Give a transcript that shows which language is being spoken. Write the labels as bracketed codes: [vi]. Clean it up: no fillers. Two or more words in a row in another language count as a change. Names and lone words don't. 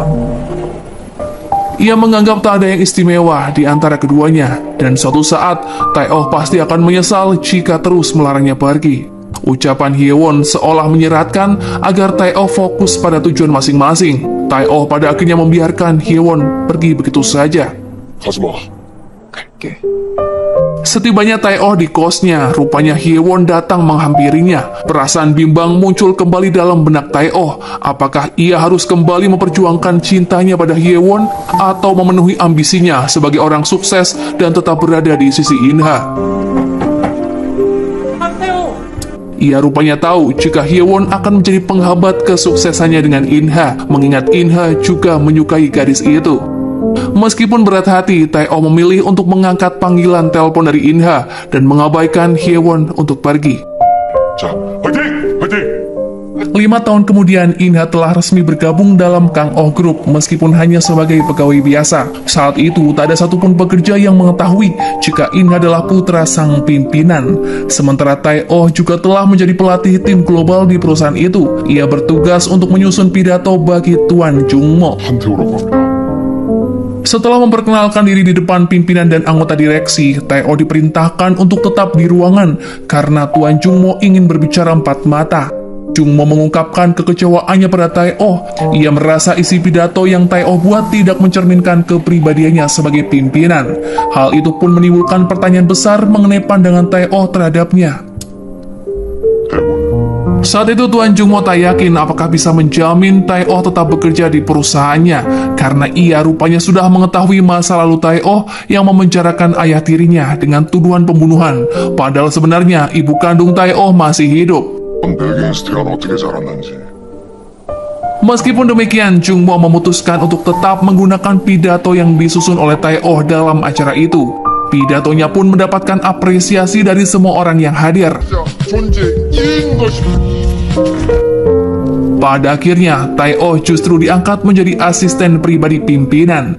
[id] Ia menganggap tak ada yang istimewa di antara keduanya, dan suatu saat Tae-oh pasti akan menyesal jika terus melarangnya pergi. Ucapan Hyewon seolah menyeratkan agar Tae-oh fokus pada tujuan masing-masing. Tae-oh pada akhirnya membiarkan Hyewon pergi begitu saja. [ko] 가지마. 갈게. [id] Setibanya Tae-oh di kosnya, rupanya Hyewon datang menghampirinya. Perasaan bimbang muncul kembali dalam benak Tae-oh. Apakah ia harus kembali memperjuangkan cintanya pada Hyewon atau memenuhi ambisinya sebagai orang sukses dan tetap berada di sisi Inha? Ia rupanya tahu jika Hyewon akan menjadi penghambat kesuksesannya dengan In-ha, mengingat In-ha juga menyukai gadis itu. Meskipun berat hati, Tae-oh memilih untuk mengangkat panggilan telepon dari In-ha dan mengabaikan Hyewon untuk pergi. [ko] 자, 화이팅! 화이팅! [id] 5 tahun kemudian, In-ha telah resmi bergabung dalam Kang Oh Group meskipun hanya sebagai pegawai biasa. Saat itu, tak ada satupun pekerja yang mengetahui jika In-ha adalah putra sang pimpinan. Sementara Tae-oh juga telah menjadi pelatih tim global di perusahaan itu. Ia bertugas untuk menyusun pidato bagi Tuan Jungmo. [ko] 한태호라고 합니다. [id] Setelah memperkenalkan diri di depan pimpinan dan anggota direksi, Tae-oh diperintahkan untuk tetap di ruangan karena Tuan Jungmo ingin berbicara empat mata. Jungmo mengungkapkan kekecewaannya pada Tae-oh. Ia merasa isi pidato yang Tae-oh buat tidak mencerminkan kepribadiannya sebagai pimpinan. Hal itu pun menimbulkan pertanyaan besar mengenai pandangan Tae-oh terhadapnya. Saat itu Tuan Jungmo tak yakin apakah bisa menjamin Tae-oh tetap bekerja di perusahaannya, karena ia rupanya sudah mengetahui masa lalu Tae-oh yang memenjarakan ayah tirinya dengan tuduhan pembunuhan, padahal sebenarnya ibu kandung Tae-oh masih hidup. [ko] 백인스트란 어떻게 자랐는지. [id] Meskipun demikian, Jungmo memutuskan untuk tetap menggunakan pidato yang disusun oleh Tae-oh dalam acara itu. Pidatonya pun mendapatkan apresiasi dari semua orang yang hadir. Pada akhirnya, Tae-oh justru diangkat menjadi asisten pribadi pimpinan.